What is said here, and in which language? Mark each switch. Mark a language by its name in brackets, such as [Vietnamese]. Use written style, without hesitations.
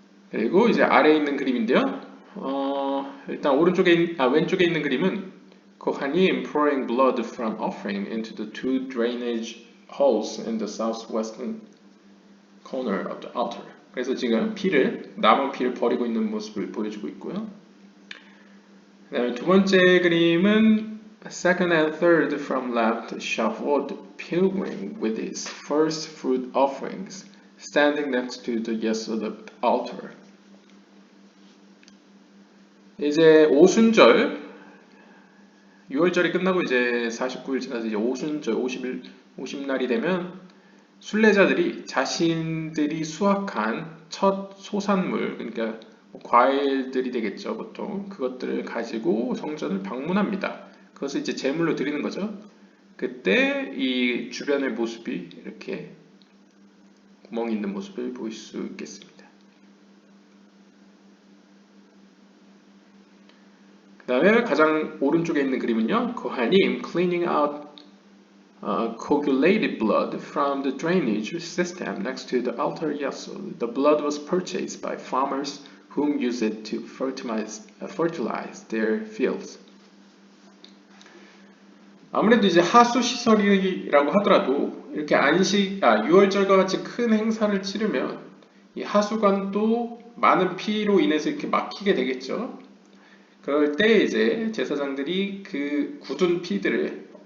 [Korean] 그리고 이제 아래에 있는 그림인데요. 일단 왼쪽에 있는 그림은 [English] Kohanim pouring blood from offering into the two drainage holes in the southwestern corner of the altar. [Korean] 그래서 지금 남은 피를 버리고 있는 모습을 보여주고 있고요. 그 다음에 두 번째 그림은 [English] second and third from left Shavuot pilgrim with his first fruit offerings standing next to the yesod altar. [Korean] 이제 오순절 6월절이 끝나고 이제 49일 지나서 이제 오순절 50날이 되면 순례자들이 자신들이 수확한 첫 소산물, 그러니까 과일들이 되겠죠, 보통. 그것들을 가지고 성전을 방문합니다. 그것을 이제 제물로 드리는 거죠. 그때 이 주변의 모습이 이렇게 구멍이 있는 모습을 볼 수 있겠습니다. 그 다음에 가장 오른쪽에 있는 그림은요. [English] Kohanim cleaning out coagulated blood from the drainage system next to the altar yesod. The blood was purchased by farmers whom used it to fertilize their fields. [Korean] 아무래도 이제 하수 시설이라고 하더라도 이렇게 6월절과 같이 큰 행사를 치르면 이 하수관도 많은 피로 인해서 이렇게 막히게 되겠죠. 그럴 때 이제 제사장들이 그 굳은 피들을